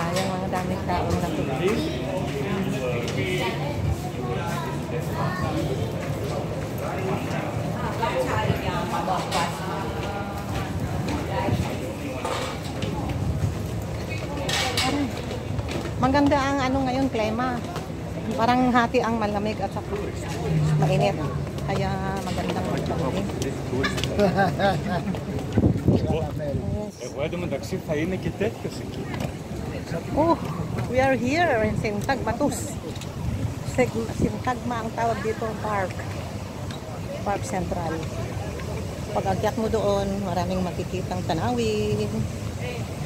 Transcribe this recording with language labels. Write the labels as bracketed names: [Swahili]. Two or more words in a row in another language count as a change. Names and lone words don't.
[Filipino] Yung mga daming taong natuloy. Maganda ang ano ngayon, klima. Parang hati ang malamig at saka mainit. Kaya magandang magpapalin. [Greek] Εγώ εντωμεταξύ θα είναι και τέτοιος εκεί. [English] Oh, we are here in Sintagmatus. [Filipino] Sintagma ang tawag dito, park. Park Central. Pag akyat mo doon, maraming makikitang tanawin.